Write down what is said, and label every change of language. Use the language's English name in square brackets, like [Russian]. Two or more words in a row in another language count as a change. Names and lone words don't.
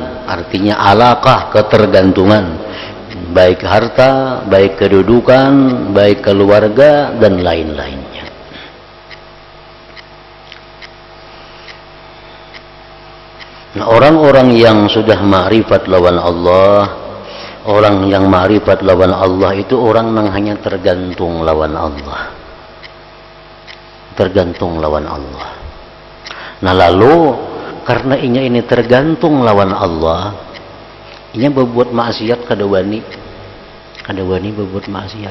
[Banjar] Artinya alaqah, ketergantungan. Baik harta, baik kedudukan, baik keluarga, dan lain-lainnya. Nah, orang-orang yang sudah ma'rifat lawan Allah, orang yang ma'rifat lawan Allah itu orang yang hanya tergantung lawan Allah. Tergantung lawan Allah. Nah lalu, karena ini tergantung lawan Allah, ini berbuat maksiat kada wani berbuat maksiat.